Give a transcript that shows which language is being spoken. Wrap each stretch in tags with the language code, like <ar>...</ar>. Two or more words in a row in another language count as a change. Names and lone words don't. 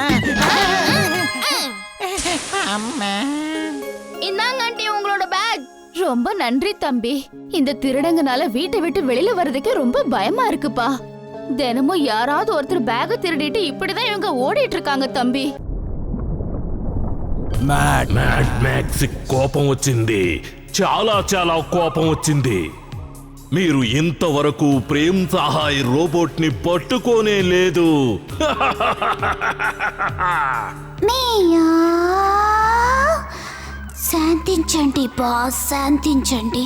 <ta>இந்தாங்க ஆண்டி, உங்களோட பேக். ரொம்ப நன்றி தம்பி. இந்த திருடங்கனால வீட்டை விட்டு வெளியில வர்றதுக்கு ரொம்ப பயமா இருக்குப்பா. தினமும் யாராவது ஒருத்தர் பேக திருடிட்டு இப்படிதான் இவங்க ஓடிட்டு இருக்காங்க தம்பி.</ta> <te>మ్యాడ్ మ్యాక్స్ కోపం వచ్చింది. చాలా చాలా కోపం వచ్చింది. మీరు ఇంతవరకు ప్రేమ్ సహాయ్ రోబోట్ ని పట్టుకోనే లేదు. శాంతించండి బాస్, శాంతించండి.</te>